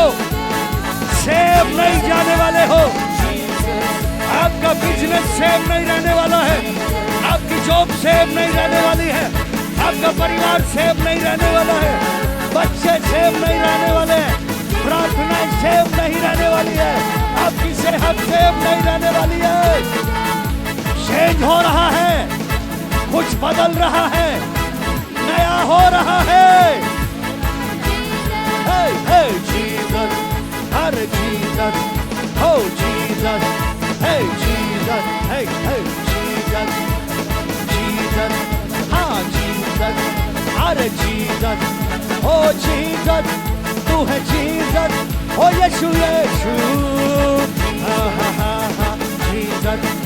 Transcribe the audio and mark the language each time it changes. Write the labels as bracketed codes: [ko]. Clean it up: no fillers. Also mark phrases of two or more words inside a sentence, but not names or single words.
[hi] सेव नहीं जाने वाले हो, आपका बिजनेस सेव नहीं रहने वाला है, आपकी जॉब सेव नहीं रहने वाली है, आपका परिवार सेव नहीं रहने वाला है, बच्चे सेव नहीं रहने वाले हैं, प्रार्थनाएं सेव नहीं रहने वाली है, आपकी सेहत सेव नहीं रहने वाली है। चेंज हो रहा है, कुछ बदल रहा है, नया हो रहा है। Hey, hey, Jesus, Hare Jesus, oh Jesus, hey Jesus, hey, hey, Jesus, Jesus, हाँ Jesus, Hare Jesus, oh Jesus, तू है Jesus, oh यीशु यीशु, ha ha ha ha, Jesus, da